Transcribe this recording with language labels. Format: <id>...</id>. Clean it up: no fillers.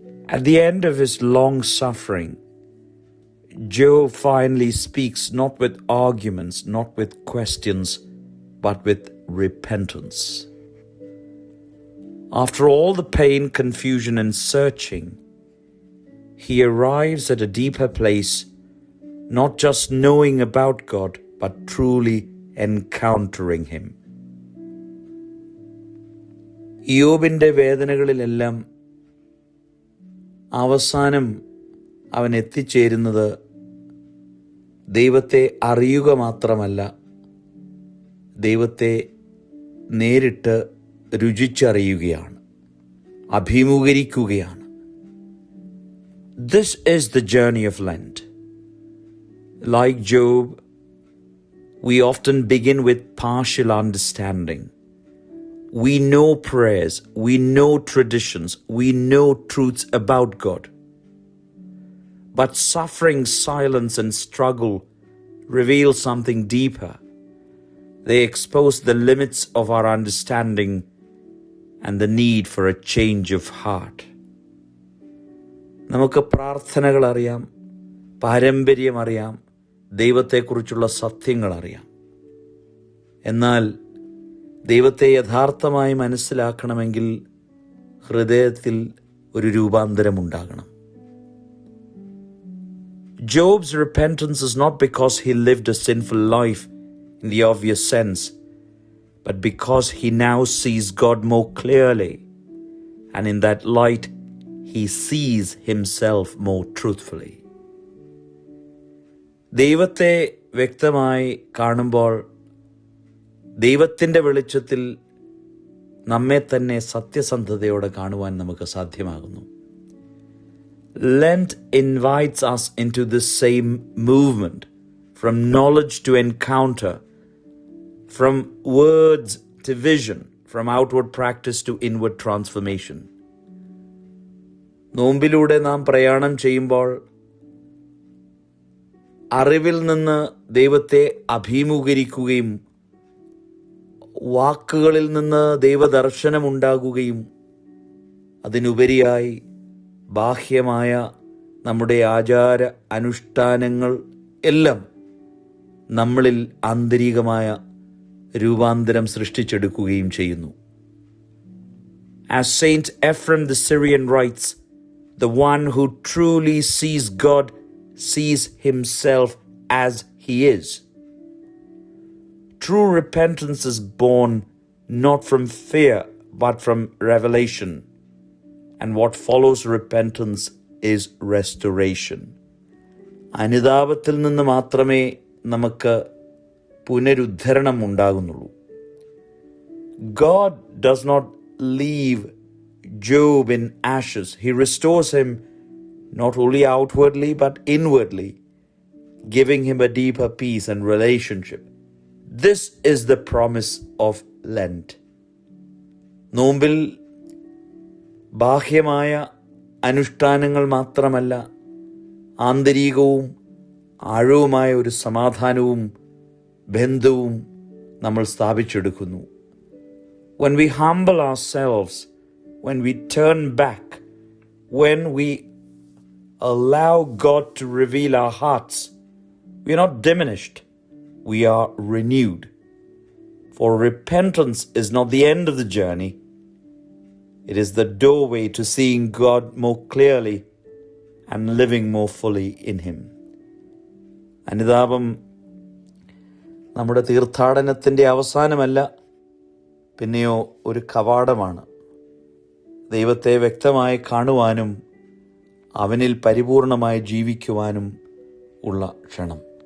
<en>At the end of his long suffering, Job finally speaks not with arguments, not with questions, but with repentance. After all the pain, confusion, and searching, he arrives at a deeper place, not just knowing about God, but truly encountering him.</en> <ml>യോബിൻ്റെ വേദനകളിലെല്ലാം അവസാനം അവൻ എത്തിച്ചേരുന്നത് ദൈവത്തെ അറിയുക മാത്രമല്ല, ദൈവത്തെ നേരിട്ട് രുചിച്ചറിയുകയാണ്, അഭിമുഖീകരിക്കുകയാണ്.</ml> <en>This is the journey of Lent. Like Job, we often begin with partial understanding. We know prayers, we know traditions, we know truths about God. But suffering, silence, and struggle reveal something deeper. They expose the limits of our understanding and the need for a change of heart.</en> <ml>നമുക്ക് പ്രാർത്ഥനകൾ അറിയാം, പാരമ്പര്യം അറിയാം, ദൈവത്തെക്കുറിച്ചുള്ള സത്യങ്ങൾ അറിയാം. എന്നാൽ ദൈവത്തെ യഥാർത്ഥമായി മനസ്സിലാക്കണമെങ്കിൽ ഹൃദയത്തിൽ ഒരു രൂപാന്തരമുണ്ടാകണം.</ml> <en>Job's repentance is not because he lived a sinful life in the obvious sense, but because he now sees God more clearly, and in that light, he sees himself more truthfully.</en> <ml>ദൈവത്തെ വ്യക്തമായി കാണുമ്പോൾ ദൈവത്തിൻ്റെ വെളിച്ചത്തിൽ നമ്മെ തന്നെ സത്യസന്ധതയോടെ കാണുവാൻ നമുക്ക് സാധ്യമാകുന്നു.</ml> <en>Lent invites us into this same movement, from knowledge to encounter, from words to vision, from outward practice to inward transformation.</en> <ml>നോമ്പിലൂടെ നാം പ്രയാണം ചെയ്യുമ്പോൾ അറിവിൽ നിന്ന് ദൈവത്തെ അഭിമുഖീകരിക്കുകയും വാക്കുകളിൽ നിന്ന് ദൈവദർശനമുണ്ടാകുകയും അതിനുപരിയായി ബാഹ്യമായ നമ്മുടെ ആചാര അനുഷ്ഠാനങ്ങൾ എല്ലാം നമ്മളിൽ ആന്തരികമായ രൂപാന്തരം സൃഷ്ടിച്ചെടുക്കുകയും ചെയ്യുന്നു.</ml> <en>As Saint Ephrem the Syrian writes, the one who truly sees God sees himself as he is. True repentance is born not from fear but from revelation. And what follows repentance is restoration.</en> <ml>അനുതാപത്തിൽ നിന്ന് മാത്രമേ നമുക്ക് പുനരുദ്ധരണം ഉണ്ടാകുന്നുള്ളൂ.</ml> <en>God does not leave Job in ashes. He restores him not only outwardly but inwardly, giving him a deeper peace and relationship. This is the promise of Lent.</en> <ml>നോമ്പിൽ ബാഹ്യമായ അനുഷ്ഠാനങ്ങൾ മാത്രമല്ല, ആന്തരികവും ആഴവുമായ ഒരു സമാധാനവും ബന്ധവും നമ്മൾ സ്ഥാപിച്ചെടുക്കുന്നു.</ml> <en>When we humble ourselves, when we turn back, when we allow God to reveal our hearts, we are not diminished, we are renewed. For repentance is not the end of the journey. It is the doorway to seeing God more clearly and living more fully in him.</en> <ml>അനുതാപം നമ്മുടെ തീർത്ഥാടനത്തിൻ്റെ അവസാനമല്ല, പിന്നെയോ ഒരു കവാടമാണ്. ദൈവത്തെ വ്യക്തമായി കാണുവാനും അവനിൽ പരിപൂർണമായി ജീവിക്കുവാനും ഉള്ള ക്ഷണം.</ml>